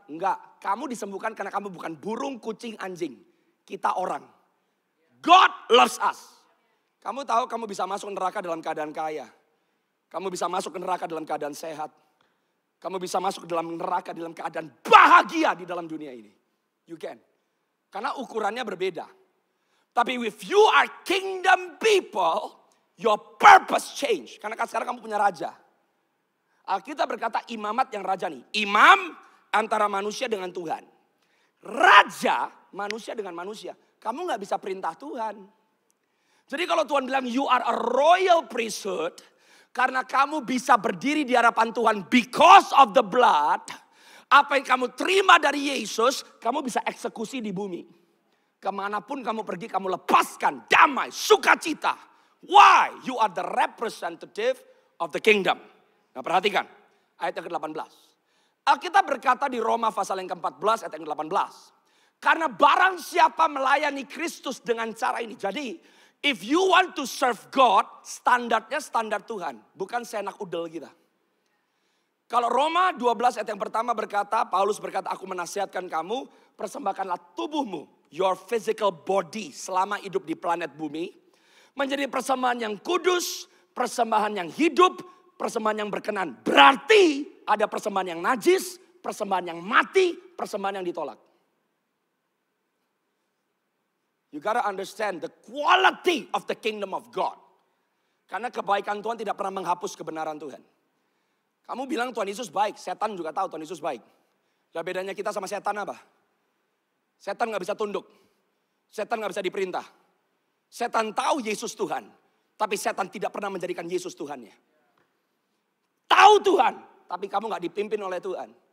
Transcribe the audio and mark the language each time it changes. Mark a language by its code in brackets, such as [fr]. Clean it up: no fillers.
[id] Enggak, kamu disembuhkan karena kamu bukan burung, kucing, anjing. Kita orang. [en] God loves us. [id] Kamu tahu kamu bisa masuk neraka dalam keadaan kaya. Kamu bisa masuk ke neraka dalam keadaan sehat. Kamu bisa masuk dalam neraka dalam keadaan bahagia di dalam dunia ini. [en] You can. [id] Karena ukurannya berbeda. Tapi [en] if you are kingdom people, your purpose change. [id] Karena sekarang kamu punya raja. Alkitab berkata imamat yang rajani. Imam antara manusia dengan Tuhan. Raja manusia dengan manusia. Kamu gak bisa perintah Tuhan. Jadi kalau Tuhan bilang [en] you are a royal priesthood. [id] Karena kamu bisa berdiri di hadapan Tuhan [en] because of the blood. [id] Apa yang kamu terima dari Yesus, kamu bisa eksekusi di bumi. Kemanapun kamu pergi, kamu lepaskan damai, sukacita. [en] Why? You are the representative of the kingdom. [id] Nah perhatikan, ayat yang ke-18. Alkitab berkata di Roma pasal yang ke-14, ayat yang ke-18. Karena barang siapa melayani Kristus dengan cara ini. Jadi, [en] if you want to serve God, [id] standarnya standar Tuhan. Bukan seenak udel kita. Kalau Roma 12 ayat yang pertama berkata, Paulus berkata, aku menasihatkan kamu, persembahkanlah tubuhmu, [en] your physical body [id] selama hidup di planet bumi. Menjadi persembahan yang kudus, persembahan yang hidup, persembahan yang berkenan. Berarti ada persembahan yang najis, persembahan yang mati, persembahan yang ditolak. [en] You gotta understand the quality of the kingdom of God. [id] Karena kebaikan Tuhan tidak pernah menghapus kebenaran Tuhan. Kamu bilang Tuhan Yesus baik, setan juga tahu Tuhan Yesus baik. Lah bedanya kita sama setan apa? Setan gak bisa tunduk. Setan gak bisa diperintah. Setan tahu Yesus Tuhan. Tapi setan tidak pernah menjadikan Yesus Tuhannya. Tahu Tuhan, tapi kamu gak dipimpin oleh Tuhan.